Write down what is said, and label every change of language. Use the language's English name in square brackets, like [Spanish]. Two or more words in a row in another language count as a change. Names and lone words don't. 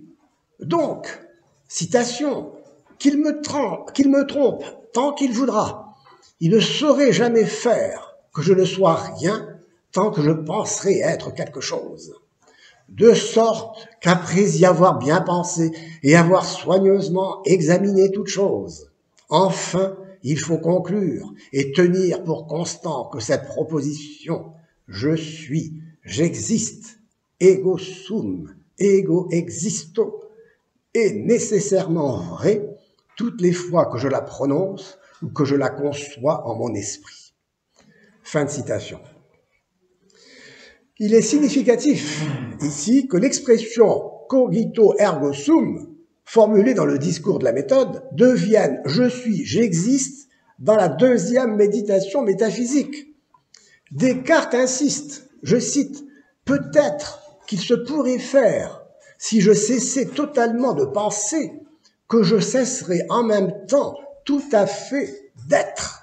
[French] Donc, citation, qu'il me trompe tant qu'il voudra, il ne saurait jamais faire que je ne sois rien tant que je penserai être quelque chose. De sorte qu'après y avoir bien pensé et avoir soigneusement examiné toute chose, enfin, il faut conclure et tenir pour constant que cette proposition « je suis, j'existe, [Latin] ego sum, ego existo [French] » est nécessairement vraie toutes les fois que je la prononce ou que je la conçois en mon esprit. Fin de citation. Il est significatif ici que l'expression « [Latin] cogito ergo sum [French] » formulée dans le discours de la méthode devienne « je suis, j'existe » dans la deuxième méditation métaphysique. Descartes insiste, je cite, « peut-être qu'il se pourrait faire, si je cessais totalement de penser, que je cesserais en même temps tout à fait d'être ».